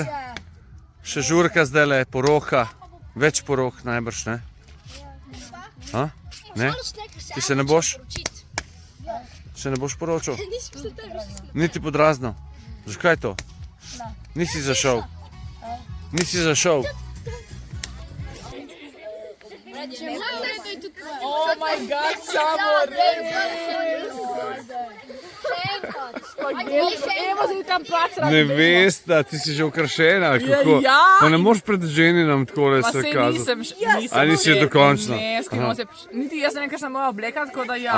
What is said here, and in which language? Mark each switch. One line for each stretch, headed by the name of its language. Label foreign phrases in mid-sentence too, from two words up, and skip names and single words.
Slovenian: Še žurka zdajle, poroka, več porok najbrž, ne? A? Ne? Ti se ne boš? Se ne boš poročil? Niti pod razno? Zakaj to? Nisi zašel? Nisi zašel?
English: Oh my god,
Slovenian: samo res! Evo zdaj tam plac Ne veste, ti si že ukrašena, ali kako? Ja. Pa ne moreš pred ženinam takole Pa se sej kazati. nisem A nisi dokončno? Ne, skrivnost je, niti jaz ne vem, kaj sem moja obleka, tako da ja.